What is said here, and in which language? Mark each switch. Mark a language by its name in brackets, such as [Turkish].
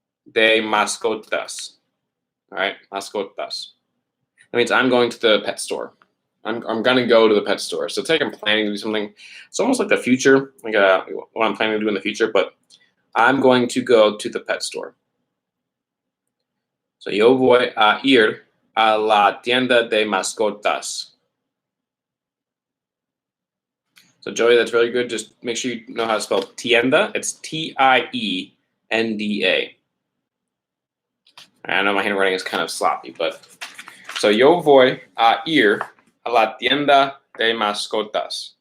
[Spanish] De mascotas. [English] All right, [Spanish] mascotas. [English] That means I'm going to the pet store. I'm gonna go to the pet store. So it's like I'm planning to do something. It's almost like the future, like what I'm planning to do in the future. But I'm going to go to the pet store. [Spanish] So yo voy a ir a la tienda de mascotas. [English] So Joey, that's really good. Just make sure you know how to spell tienda. It's Tienda. I know my handwriting is kind of sloppy, but so [Spanish] yo voy a ir a la tienda de mascotas.